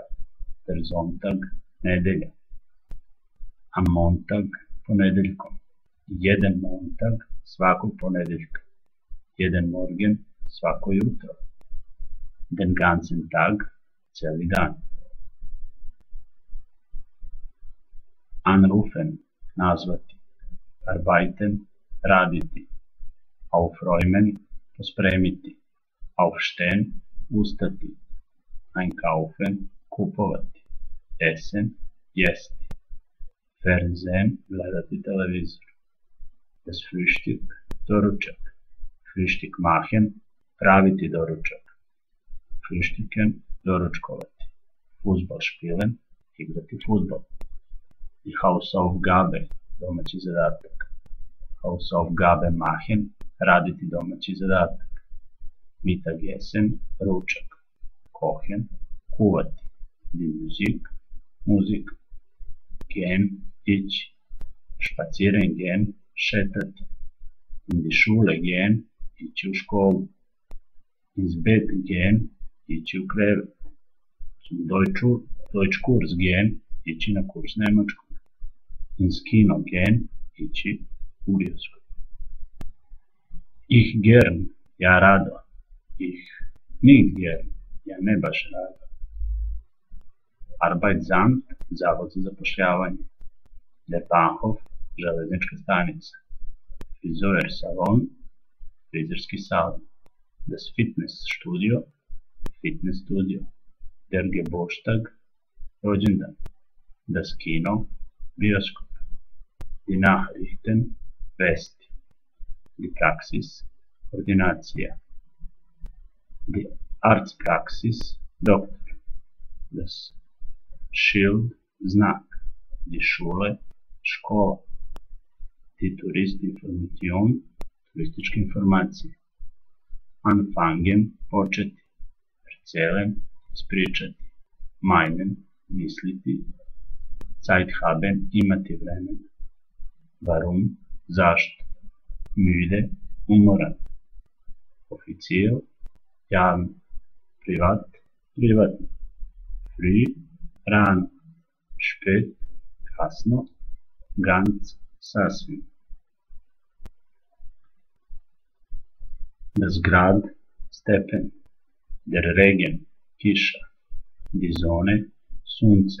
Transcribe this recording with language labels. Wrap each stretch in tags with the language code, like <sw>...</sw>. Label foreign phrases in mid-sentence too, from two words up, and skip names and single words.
<de>Der Sonntag, nedelja. Am Montag, ponedeljkom. Jeden Montag,</de> <sr>svakog ponedeljka.</sr> <de>Jeden Morgen,</de> <sr>svako jutro.</sr> <de>Den ganzen Tag,</de> <sr>cijeli dan.</sr> <de>Anrufen, nazvati. Arbeiten, raditi. Aufräumen, pospremiti. Aufstehen, ustati. Einkaufen, kupovati. Essen,</de> <sr>jesti. Fernsehen, gledati televizor.</sr> <de>Das Frühstück, doručak. Frühstück machen,</de> <sr>praviti doručak.</sr> <de>Frühstücken, doručkovati. Fußball spielen,</de> <sr>igrati futbol.</sr> <de>Die Hausaufgabe,</de> <sr>domaći zadatak.</sr> <de>Hausaufgabe machen,</de> <sr>raditi domaći zadatak.</sr> <de>Mittagessen, ručak. Kochen, kuvati. Die Musik, muzika. Gehen, ići. Spazieren gehen, šetati. In die Schule gehen,</de> <sr>ići u školu.</sr> <de>Ins Bett gehen,</de> <sr>ići u krevet.</sr> <de>Zum Deutschkurs gehen,</de> <sr>ići na kurs nemačkog.</sr> <de>Ins Kino gehen,</de> <sr>ići u bioskop.</sr> <de>Ich gern,</de> <sr>ja rado.</sr> <de>Ich nicht gern,</de> <sr>ja ne baš rado. Arbeitsamt, zavod za zapošljavanje.</sr> <de>Der Bahnhof,</de> <sr>železnička stanica. Friseursalon, frizerski salon.</sr> <de>Das Fitnessstudio,</de> <sr>fitness studio.</sr> <de>Der Geburtstag, rođendan. Das Kino, bioskop. Die Nachrichten, vesti. Die Praxis, ordinacija. Die Arztpraxis, doktor. Das Schild, znak. Die Schule, škola. Die Touristinformation,</de> <sr>turističke informacije.</sr> <de>Anfangen, početi. Erzählen, ispričati. Meinen, misliti. Zeit haben,</de> <sr>imati vremena.</sr> <de>Warum, zašto. Müde, umoran. offiziell, javno, privat, privatno, früh, rano, spät, kasno, ganz, sasvim. Das Grad, stepen, der Regen, kiša, die Sonne, sunce,</de>